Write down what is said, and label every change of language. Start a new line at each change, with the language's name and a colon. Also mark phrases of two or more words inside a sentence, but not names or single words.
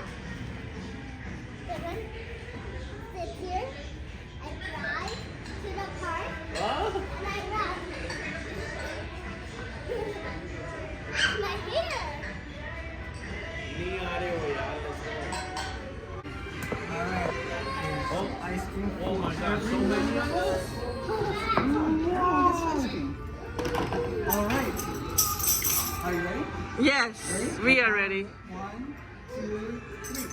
English: Seven. Sit here. I drive to the park Huh? and I run. My hair.
Hindi: नहीं आ रहे हो यार.
English: Oh, Ice cream. oh my God, so many of us. All right. Are you ready? Yes, we are ready. 1, 2, 3.